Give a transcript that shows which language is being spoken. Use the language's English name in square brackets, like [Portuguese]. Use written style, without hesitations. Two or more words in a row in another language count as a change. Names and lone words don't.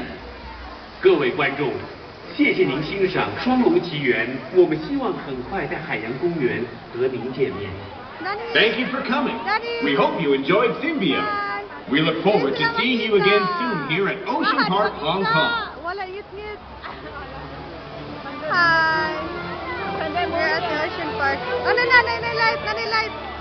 [Chinese] 各位觀眾，謝謝您欣賞《雙龍奇緣》，我們希望很快在海洋公園和您見面。 [English] Thank you for coming. We hope you enjoyed Symbio. We look forward to seeing you again soon here at Ocean Park, Hong Kong. Wala yut-yut. Hi. We're at the Ocean Park. Oh, nanay light.